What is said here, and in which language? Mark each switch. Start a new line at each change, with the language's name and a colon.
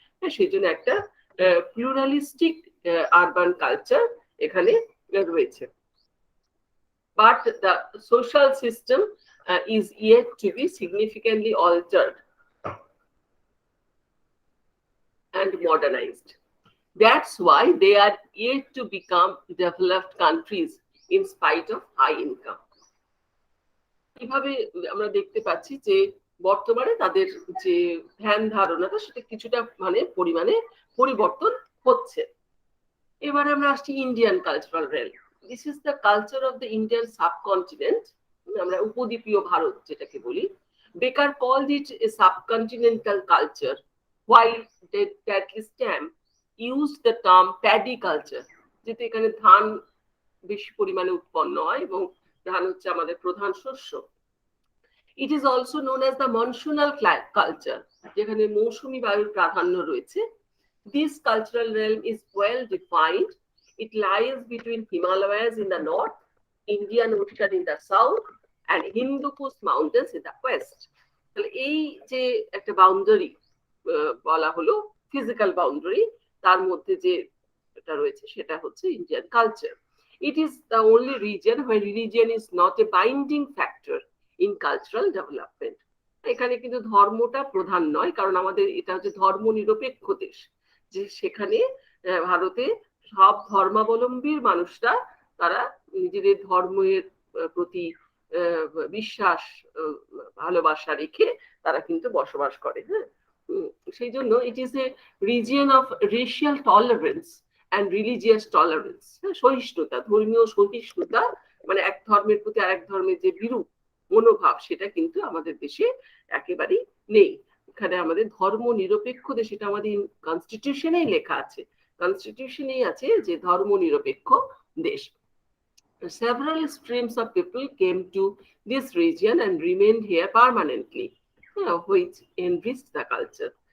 Bangla: সেই জন্য একটা প্লুরালিস্টিক আরবান কালচার এখানে রয়েছে।
English: But the social system is yet to be significantly altered and modernized. That's why they are yet to become developed countries in spite of high income.
Bangla: কিভাবে আমরা দেখতে পাচ্ছি যে বর্তমানে তাদের যে ধ্যান ধারণাটা, সেটা কিছুটা মানে পরিমাণে পরিবর্তন হচ্ছে। এবারে আমরা আসছি Indian cultural rail.
English: This is the culture of the Indian subcontinent.
Bangla: আমরা উপদ্বীপীয় ভারত যেটাকে বলি।
English: Baker called it a subcontinental culture, while Dudley Stamp used the term paddy culture,
Bangla: যেটা এখানে ধান বেশি পরিমাণে উৎপন্ন হয় এবং ধান হচ্ছে আমাদের প্রধান শস্য।
English: It is also known as the monsoonal culture,
Bangla: যেখানে মৌসুমী বায়ুর প্রাধান্য রয়েছে।
English: This cultural realm is well defined. It lies between Himalayas in the north, Indian Ocean in the south, and Hindu Kush Mountains in the west.
Bangla: তাহলে এই যে একটা boundary বলা হলো, ফিজিক্যাল বাউন্ডারি, তার মধ্যে যে এটা রয়েছে সেটা হচ্ছে Indian culture.
English: It is the only region where religion is not a binding factor in cultural development.
Bangla: এখানে কিন্তু ধর্মটা প্রধান নয়, কারণ আমাদের এটা হচ্ছে ধর্ম নিরপেক্ষ দেশ, যে সেখানে ভারতে সব ধর্মাবলম্বীর মানুষরা তারা নিজেদের ধর্মের প্রতি বিশ্বাস, ভালোবাসা রেখে তারা কিন্তু বসবাস করে। হ্যাঁ, সেই জন্য
English: It is a region of racial tolerance and religious tolerance.
Bangla: সহিষ্ণুতা, ধর্মীয় সহিষ্ণুতা, মানে এক ধর্মের প্রতি আরেক ধর্মের যে বিরূপ মনোভাব, সেটা কিন্তু আমাদের দেশে একেবারেই নেই। এখানে আমাদের ধর্ম নিরপেক্ষ দেশ, এটা আমাদের কনস্টিটিউশনেই লেখা আছে, কনস্টিটিউশনেই আছে যে ধর্ম নিরপেক্ষ দেশ।
English: Several streams of people came to this region and remained here permanently, which enriched the culture.